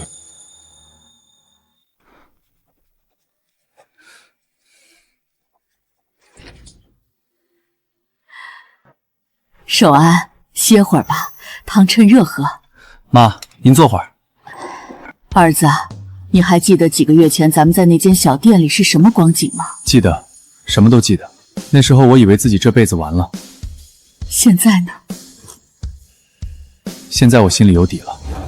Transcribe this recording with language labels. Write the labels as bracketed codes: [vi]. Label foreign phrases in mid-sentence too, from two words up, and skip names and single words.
[zh] 守安，歇會兒吧，湯趁熱喝。媽，您坐會兒。兒子，你還記得幾個月前咱們在那間小店裡是什麼光景嗎？記得，什麼都記得。那時候我以為自己這輩子完了。現在呢？現在我心裡有底了。